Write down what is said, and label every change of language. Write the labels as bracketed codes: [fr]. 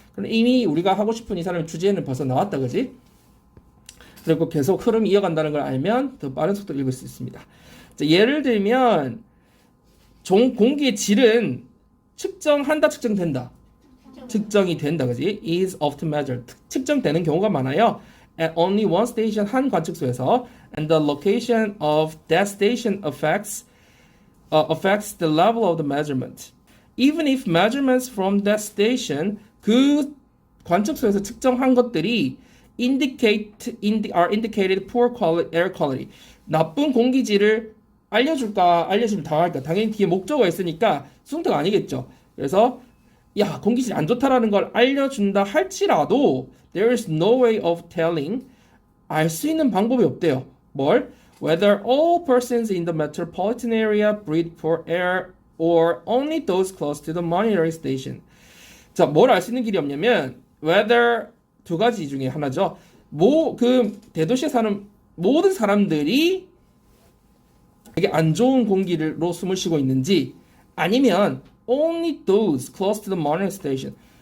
[ko] 그럼 이미 우리가 하고 싶은 이 사람의 주제는 벌써 나왔다, 그지? 그리고 계속 흐름이 이어간다는 걸 알면 더 빠른 속도로 읽을 수 있습니다. 자, 예를 들면 공기의 질은 측정한다, 측정된다. 측정이 된다, 그지? [en] is often measured. [ko] 측정되는 경우가 많아요. [en] At only one station, [ko] 한 관측소에서. [en] And the location of that station affects the level of the measurement. Even if measurements from that station, [ko] 그 관측소에서 측정한 것들이 [en] are indicated poor quality, air quality. [ko] 나쁜 공기질을 알려주면 당할까? 당연히 뒤에 목적어가 있으니까 수동태가 아니겠죠. 그래서 야, 공기질이 안 좋다라는 걸 알려준다 할지라도 [en] there is no way of telling. [ko] 알 수 있는 방법이 없대요. 뭘? [en] Whether all persons in the metropolitan area breathe poor air or only those close to the monitoring station. [ko] 자, 뭘 알 수 있는 길이 없냐면 whether 두 가지 중에 하나죠. 그 대도시에 사는 모든 사람들이 되게 안 좋은 공기로 숨을 쉬고 있는지 아니면 [en] only those close to the monitoring station.